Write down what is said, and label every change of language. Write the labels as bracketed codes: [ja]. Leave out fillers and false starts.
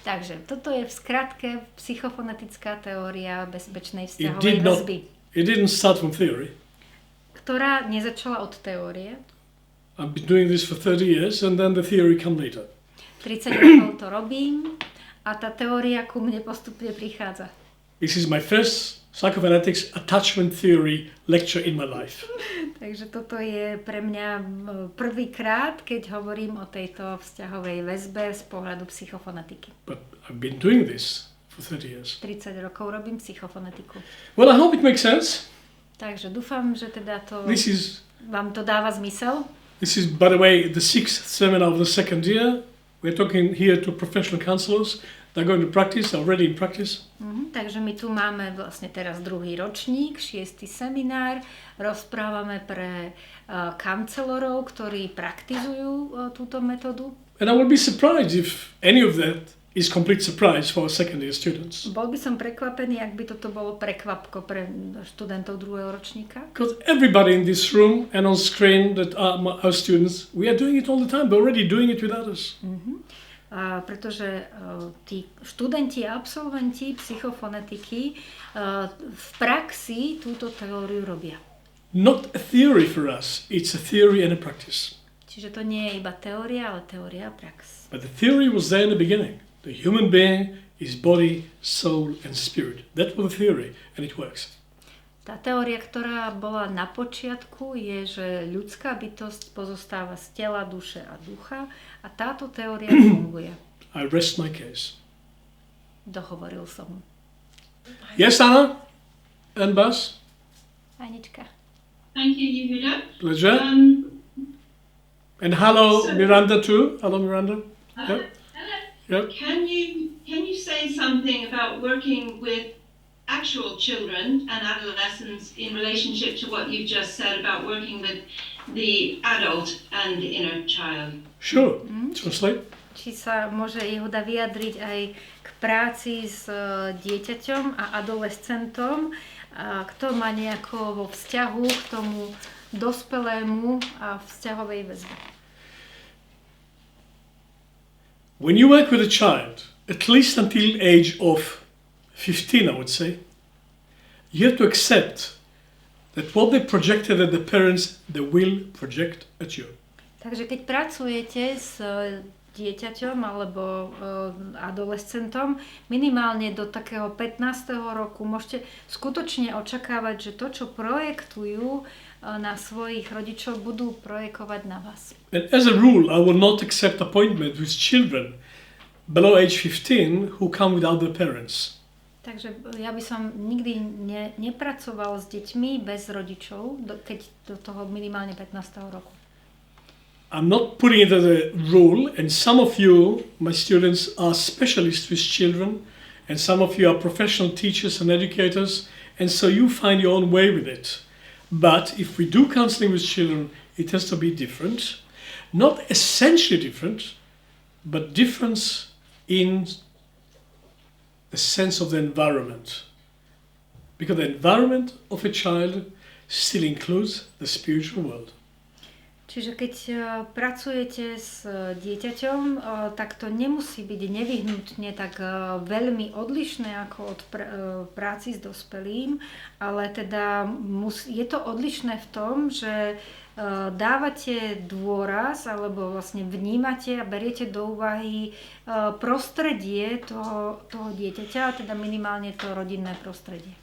[sk] Takže toto je v skratke psychofonetická teória bezpečnej vzťahovej väzby. [en] It didn't start from theory. [sk] Ktorá nezačala od teórie. [en] I've been doing this for 30 years and then the theory come later. [sk] 30 rokov to robím a tá teória ku mne postupne prichádza. [en] This is my first psychophonetics attachment theory lecture in my life. [sk] Takže toto je pre mňa prvýkrát, keď hovorím o tejto vzťahovej väzbe z pohľadu psychofonetiky. [en] But I've been doing this for 30 years. [sk] 30 rokov robím psychofonetiku. [en] Well, I hope it makes sense. [sk] Takže dúfam, že teda to vám to dáva zmysel. [en] This is, by the way, the 6th seminar of the second year. We're talking here to professional counselors. They're going to practice, already in practice. [sk] Takže my tu máme vlastne teraz druhý ročník, 6. seminár. Rozprávame pre kancelorov, ktorí praktizujú túto metódu. [en] And I will be surprised if any of that is complete surprise for second year students. [sk] Bol by som prekvapený, ak by toto bolo prekvapko pre študentov druhého ročníka. [en] Because everybody in this room and on screen that are our students, we are doing it all the time. We're already doing it with others. [sk] Pretože tí študenti a absolventi psychofonetiky v praxi túto teóriu robia. [en] Not a theory for us, it's a theory and a practice. [sk] Čiže to nie je iba teória, ale teória a prax. [en] But the theory was there in the beginning. The human being is body, soul and spirit. That was the theory and it works. [sk] Tá teória, ktorá bola na počiatku, je, že ľudská bytosť pozostáva z tela, duše a ducha a táto teória funguje. [en] I rest my case. [sk] Dohovoril som. [en] Yes, Anna? And Bas? [sk] Anička. [en] Thank you, Yehuda. Pleasure. And hello, Miranda too. Hello, Miranda. Hello. Yep. Can you say something about working with actual children and adolescents in relationship to what you've just said about working with the adult and inner child? Sure. Translate. [sk] Či sa môže Jehuda vyjadriť aj k práci s dieťaťom a adolescentom, kto má nejako vo vzťahu k tomu dospelému a vzťahovej väzbe. [en] When you work with a child, at least until age of 15, I would say, you have to accept that what they projected at the parents, they will project at you. [sk] Takže keď pracujete s dieťaťom alebo adolescentom, minimálne do takého 15. roku môžete skutočne očakávať, že to, čo projektujú na svojich rodičov, budú projekovať na vás. [en] And as a rule, I will not accept appointment with children below age 15 who come without their parents. [sk] Takže ja by som nikdy nepracoval s deťmi bez rodičov, keď do toho minimálne 15. roku. [en] I'm not putting it as a rule, and some of you, my students, are specialists with children, and some of you are professional teachers and educators, and so you find your own way with it. But if we do counseling with children, it has to be different. Not essentially different, but difference in the sense of the environment. Because the environment of a child still includes the spiritual world. [sk] Čiže keď pracujete s dieťaťom, tak to nemusí byť nevyhnutne tak veľmi odlišné ako od práci s dospelým, ale teda je to odlišné v tom, že dávate dôraz alebo vlastne vnímate a beriete do úvahy prostredie toho dieťaťa, teda minimálne to rodinné prostredie.